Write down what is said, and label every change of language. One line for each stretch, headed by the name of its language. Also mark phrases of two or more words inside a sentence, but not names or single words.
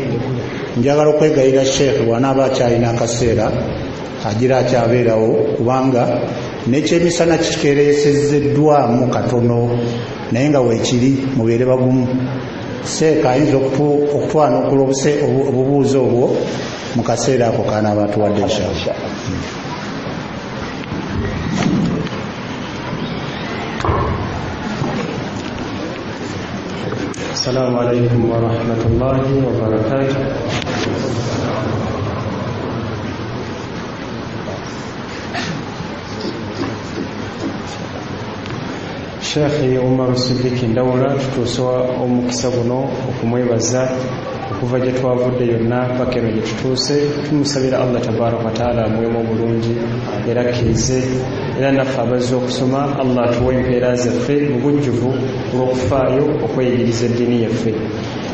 Ganda: Njagala okwegayira sheekh bw'anaaba akyalina akaseera agira akyabeerawo, kubanga n'ekyemisana kikeereesezeddwamu katono, naye nga weekiri mubeere bagumu. Seeka ayinza okutwanukula obubuuzo obwo mu kaseera ako kanaaba atuwadde inshallah.
Arabic: السلام عليكم ورحمة الله وبركاته.
Ganda: Sheikh Umar Siddiq Ndawula, tutuuse omukisa guno okumwebaza okuva gye twavudde yonna paka eno gye tutuuse. Tumusabira Allah
Arabic: تبارك وتعالى
Ganda: amuwemu obulungi era akkirize, era naffe abazze okusoma Allah atuwe empeera zaffe mu bujjuvu olw'okufaayo okweyigiriza eddiini yaffe.